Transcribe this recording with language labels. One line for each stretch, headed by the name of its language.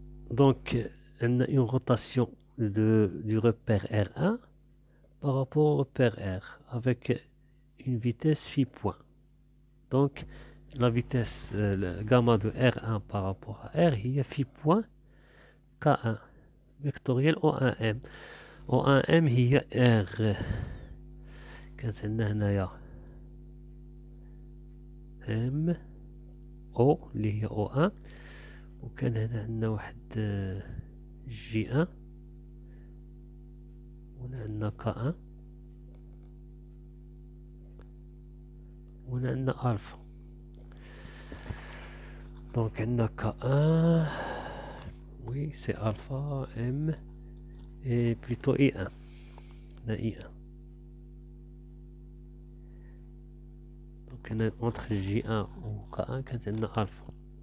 Arabic: دونك عندنا اون روتاسيون
French: du repère R1 par rapport au repère R avec une vitesse phi point. Donc la vitesse le gamma de R1 par rapport à R
Arabic: هي
French: phi point K1 vectoriel O1M.
Arabic: O1M هي R كانت عندنا هنايا M O اللي هي O1 وكان هنا عندنا واحد J1 وهنا عندنا K1 وهنا عندنا ألفا. دونك عندنا
French: K1 oui c'est alpha M et plutôt I1.
Arabic: هنا I1. دونك هنا
French: entre
Arabic: J1 و K1 كانت عندنا ألفا.